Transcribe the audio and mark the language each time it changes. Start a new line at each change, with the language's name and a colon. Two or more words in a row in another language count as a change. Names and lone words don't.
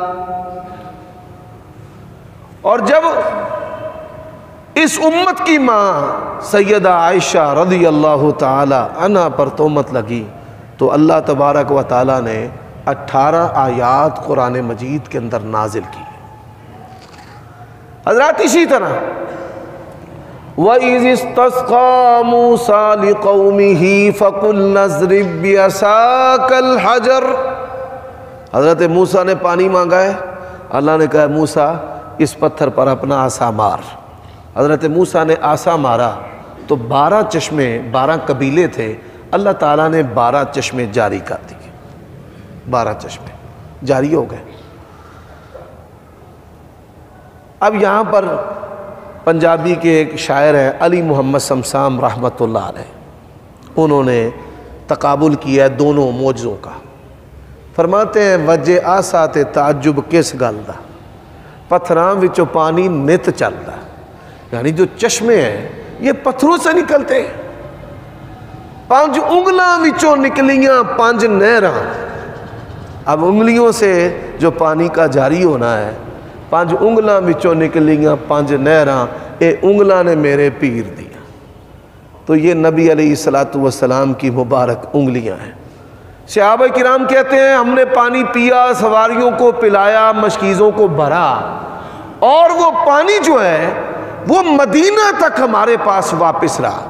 Urdu: اور جب اس امت کی ماں سیدہ عائشہ رضی اللہ تعالی عنہ پر تہمت لگی تو اللہ تبارک و تعالی نے 18 آیات قرآن مجید کے اندر نازل کی۔ حضرات اسی طرح
Arabic: وَإِذِ اسْتَسْقَىٰ مُوسَىٰ لِقَوْمِهِ فَقُلْنَا اضْرِب بِّعَصَاكَ الْحَجَرَ۔
Urdu: حضرت موسیٰ نے پانی مانگا ہے، اللہ نے کہا موسیٰ اس پتھر پر اپنا عصا مار۔ حضرت موسیٰ نے عصا مارا تو 12 چشمے، 12 قبیلے تھے، اللہ تعالیٰ نے 12 چشمے جاری کر دیے۔ 12 چشمے جاری ہو گئے۔ اب یہاں پر پنجابی کے ایک شاعر ہیں علی محمد سمسام رحمۃ اللہ علیہ، انہوں نے تقابل کیا ہے دونوں معجزوں کا۔ فرماتے ہیں
Punjabi: وجہ آسا تے تعجب کس گل دا، پتھراں وچوں پانی نت چلدا۔
Urdu: یعنی جو چشمے ہیں یہ پتھروں سے نکلتے ہیں۔
Punjabi: 5 انگلاں وچوں نکلیاں 5 نہراں۔
Urdu: اب انگلیوں سے جو پانی کا جاری ہونا ہے،
Punjabi: 5 انگلاں وچوں نکلیاں 5 نہراں، اے انگلاں نے میرے پیر دیا۔
Urdu: تو یہ نبی علیہ الصلوۃ والسلام کی مبارک انگلیاں ہیں۔ صحابہ کرام کہتے ہیں ہم نے پانی پیا، سواریوں کو پلایا، مشکیزوں کو بھرا، اور وہ پانی جو ہے وہ مدینہ تک ہمارے پاس واپس رہا۔